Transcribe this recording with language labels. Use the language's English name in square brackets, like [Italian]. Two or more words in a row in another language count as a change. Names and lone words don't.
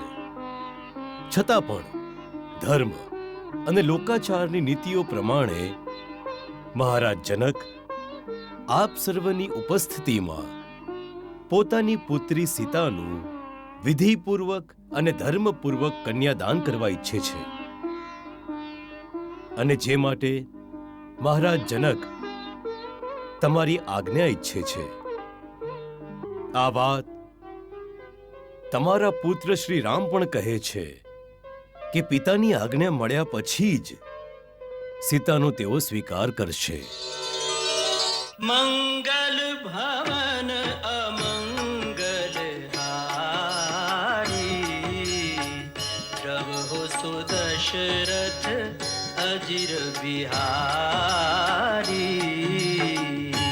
[Gujarati] છતાં પણ ધર્મ અને લોકાચારની નીતિઓ પ્રમાણે મહારાજ જનક આપ સર્વની ઉપસ્થિતિમાં પોતાની પુત્રી સીતાનું વિધિપૂર્વક અને ધર્મપૂર્વક કન્યાદાન કરવા ઈચ્છે છે, અને જે માટે મહારાજ જનક તમારી આજ્ઞા ઈચ્છે છે. આ વાત તમારા પુત્ર શ્રી રામ પણ કહે છે કે પિતાની આજ્ઞા મળ્યા પછી જ સીતાનો તેઓ સ્વીકાર કરશે. [Hindi] मंगल भवन अमंगल हारी प्रभु सुदशरथ अजिर बिहारी.